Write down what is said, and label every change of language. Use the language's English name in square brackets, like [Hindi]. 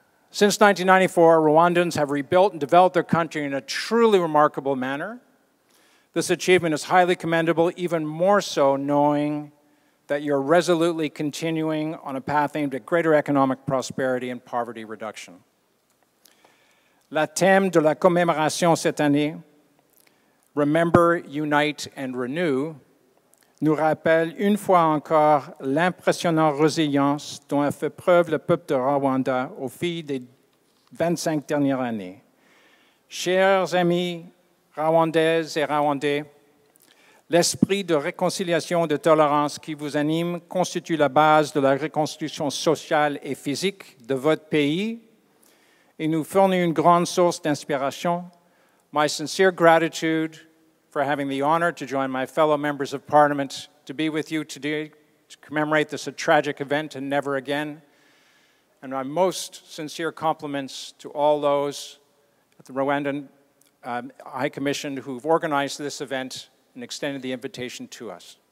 [English] Since 1994, Rwandans have rebuilt and developed their country in a truly remarkable manner. This achievement is highly commendable, even more so knowing that you're resolutely continuing on a path aimed at greater economic prosperity and poverty reduction. [French] Le thème de la commémoration cette année, [English] Remember, Unite and Renew, [French] nous rappelle une fois encore l'impressionnante résilience dont a fait preuve le peuple de Rwanda au fil des 25 dernières années. Chers amis rwandaises et rwandais, l'esprit de réconciliation et de tolérance qui vous anime constitue la base de la reconstruction sociale et physique de votre pays et nous fournit une grande source d'inspiration. [English] My sincere gratitude for having the honor to join my fellow members of Parliament to be with you today to commemorate this tragic event and never again. And my most sincere compliments to all those at the Rwandan High Commission who've organized this event and extended the invitation to us.